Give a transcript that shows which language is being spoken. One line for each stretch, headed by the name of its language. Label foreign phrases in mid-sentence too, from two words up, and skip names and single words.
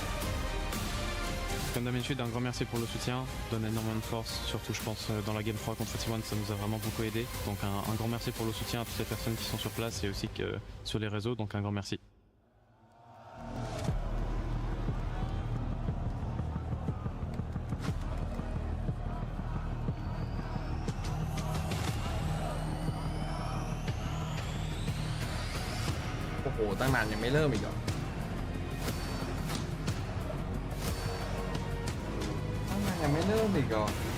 French: Comme d'habitude, un grand merci pour le soutien, donne énormément de force, surtout je pense dans la Game 3 contre T1, ça nous a vraiment beaucoup aidé. Donc un grand merci pour le soutien à toutes les personnes qui sont sur place et aussi que sur les réseaux, donc un grand merci.
Thai: โอ้โหตั้งนานยังไม่เริ่มอีกเหรอตั้งนานยังไม่เริ่มอีกเหรอ